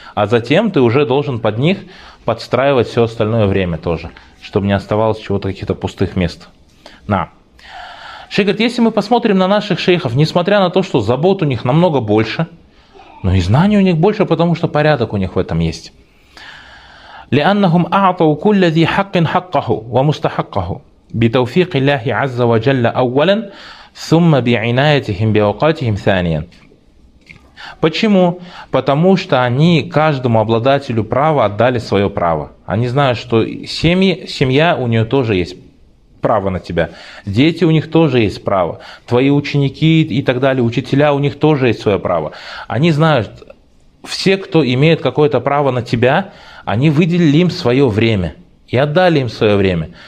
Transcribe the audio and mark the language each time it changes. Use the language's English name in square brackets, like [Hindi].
[Russian] А затем ты уже должен под них подстраивать все остальное время тоже, чтобы не оставалось чего-то, каких-то пустых мест. На. Шейх говорит, если мы посмотрим на наших шейхов, несмотря на то, что забот у них намного больше, но и знаний у них больше, потому что порядок у них в этом есть. [Arabic] لأنهم أعطوا كل ذي حق حقه ومستحقه بتوفيق الله عز وجل أولا ثم بعنايتهم بأوقاتهم ثانيا. [Russian] Почему? Потому что они каждому обладателю права отдали свое право. Они знают, что семья у нее тоже есть право на тебя. Дети у них тоже есть право. Твои ученики и так далее, учителя у них тоже есть свое право. Они знают, все, кто имеет какое-то право на тебя, они выделили им свое время и отдали им свое время.